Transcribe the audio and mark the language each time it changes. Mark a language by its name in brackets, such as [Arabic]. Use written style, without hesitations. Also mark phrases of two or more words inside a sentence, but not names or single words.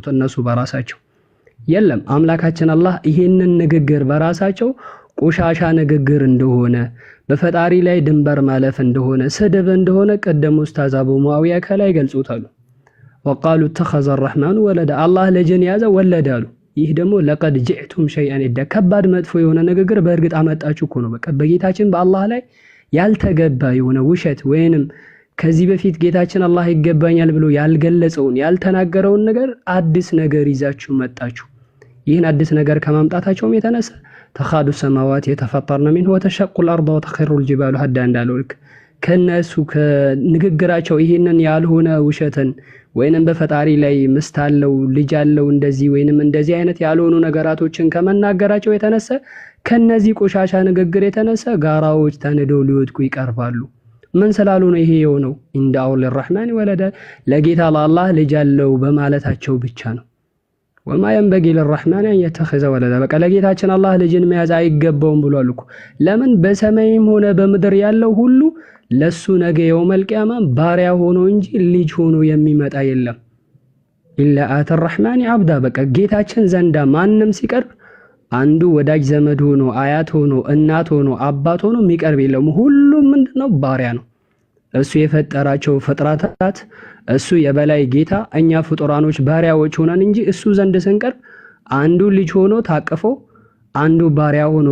[Amharic] እነሱ በራሳቸው የለም። አምላካችን አላህ ይሄንን ንግግር በራሳቸው ቆሻሻ ንግግር እንደሆነ በፈጣሪ ላይ ድንበር ማለፍ እንደሆነ ስድብ እንደሆነ ቀደም ኡስታዝ አቡ ሙአዊያ ከላይ ገልጾታል። [Arabic] وقالوا اتخذ الرحمن ولدا [Amharic] አላህ ልጅን ያዘ ወለደ አሉ። ይህ ደግሞ [Arabic] لقد جئتم شيئا إدا [Amharic] ከባድ መጥፎ የሆነ ንግግር በእርግጥ አመጣችሁ እኮ ነው። በቃ በጌታችን በአላህ ላይ ያልተገባ የሆነ ውሸት ወይንም ከዚህ በፊት ጌታችን አላህ ይገባኛል ብሎ ያልገለጸውን ያልተናገረውን ነገር አዲስ ነገር ይዛችሁ መጣችሁ። ይህን አዲስ ነገር ከማምጣታቸውም የተነሳ [Arabic] تكاد السماوات يتفطرن منه وتنشق الأرض وتخر الجبال هدا [Amharic] እንዳለው ልክ ከነሱ ከንግግራቸው ይህንን ያልሆነ ውሸትን ወይንም በፈጣሪ ላይ ምስት አለው ልጅ አለው እንደዚህ ወይንም እንደዚህ አይነት ያልሆኑ ነገራቶችን ከመናገራቸው የተነሳ ከነዚህ ቆሻሻ ንግግር የተነሳ ጋራዎች ተንደው ሊወድቁ ይቀርባሉ። ምን ስላሉ ነው ይሄ የሆነው? [Arabic] أن دعوا للرحمن ولدا [Amharic] ለጌታ ለአላህ ልጅ አለው በማለታቸው ብቻ ነው። [Arabic] وما ينبغي للرحمن أن يتخذ ولدا [Amharic] በቃ ለጌታችን አላህ ልጅን መያዝ አይገባውም ብሏል እኮ። ለምን በሰማይም ሆነ በምድር ያለው ሁሉ ለሱ ነገ [Arabic] يوم القيامة [Amharic] ባሪያ ሆኖ እንጂ ልጅ ሆኖ የሚመጣ የለም። [Arabic] إلا آتي الرحمن عبدا [Amharic] በቃ ጌታችን ዘንዳ ማንም ሲቀርብ አንዱ ወዳጅ ዘመድ ሆኖ አያት ሆኖ እናት ሆኖ አባት ሆኖ የሚቀርብ የለም። ሁሉም ምንድነው? ባሪያ ነው። እሱ የፈጠራቸው ፍጥረታት እሱ የበላይ ጌታ፣ እኛ ፍጡራኖች ባሪያዎች ሆነን እንጂ እሱ ዘንድ ስንቀርብ አንዱ ልጅ ሆኖ ታቅፎ አንዱ ባሪያ ሆኖ